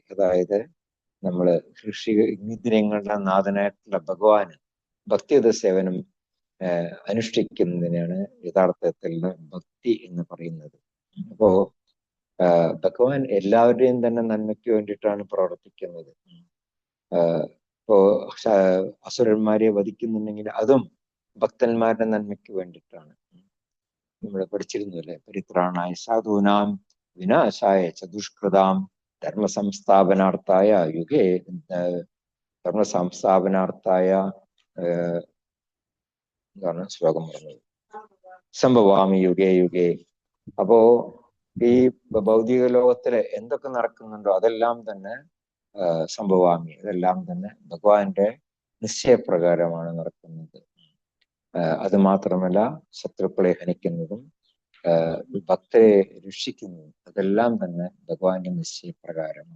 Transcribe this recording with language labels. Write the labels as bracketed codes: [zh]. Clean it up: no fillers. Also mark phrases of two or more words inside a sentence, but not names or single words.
[ml] അതായത് നമ്മള് ഇന്ദ്രിയങ്ങളുടെ നാഥനായിട്ടുള്ള ഭഗവാന് ഭക്തിയുത സേവനം അനുഷ്ഠിക്കുന്നതിനാണ് യഥാർത്ഥത്തിൽ ഭക്തി എന്ന് പറയുന്നത്. അപ്പോ ഭഗവാൻ എല്ലാവരുടെയും തന്നെ നന്മയ്ക്ക് വേണ്ടിയിട്ടാണ് പ്രവർത്തിക്കുന്നത്. ഇപ്പോ അസുരന്മാരെ വധിക്കുന്നുണ്ടെങ്കിൽ അതും ഭക്തന്മാരുടെ നന്മയ്ക്ക് വേണ്ടിയിട്ടാണ്. നമ്മൾ പഠിച്ചിരുന്നു അല്ലെ, [sa] പരിത്രാണായ സാധൂനാം വിനാശായ ചതുഷ്കൃതാം ധർമ്മസംസ്ഥാപനാർത്ഥായ യുഗേ [ml] എന്താണ് ശ്ലോകം പറഞ്ഞത്? [sa] സംഭവാമി യുഗേ യുഗേ. [ml] അപ്പോ ഈ ഭൗതിക ലോകത്തില് എന്തൊക്കെ നടക്കുന്നുണ്ടോ അതെല്ലാം തന്നെ സംഭവാമി, അതെല്ലാം തന്നെ ഭഗവാന്റെ നിശ്ചയപ്രകാരമാണ് നടക്കുന്നത്. അത് മാത്രമല്ല ശത്രുക്കളെ ഹനിക്കുന്നതും ഭക്തരെ രക്ഷിക്കുന്നതും അതെല്ലാം തന്നെ ഭഗവാന്റെ നിശ്ചയപ്രകാരമാണ്.